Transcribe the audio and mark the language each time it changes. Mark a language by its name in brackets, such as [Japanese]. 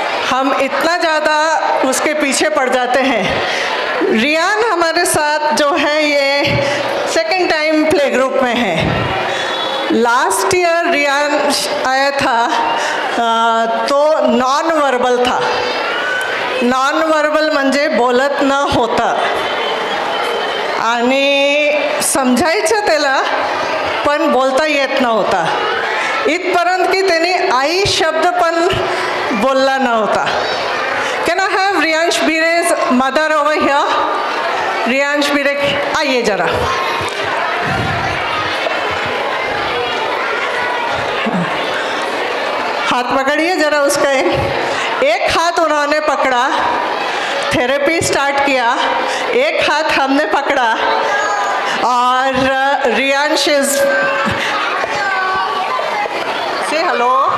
[Hindi] हम इतना ज़्यादा उसके पीछे पड़ जाते हैं। रियान हमारे साथ जो है ये सेकंड टाइम प्ले ग्रुप में है। लास्ट ईयर रियान आया था तो नॉन वर्बल था। [Marathi] नॉन वर्बल म्हणजे बोलत न होता, आणि समजायचं त्याला पण बोलता येत नव्हता, इथपर्यंत की त्याने आई शब्द पण बोलला नव्हता. [English] Can I have Riyansh Bire's mother over here? [Hindi] Riyansh बीरे आइए जरा. हाथ पकड़िए जरा उसका. एक हाथ उन्होंने पकड़ा, थेरेपी स्टार्ट किया, एक हाथ हमने पकड़ा, और रियांश [English] Is say hello.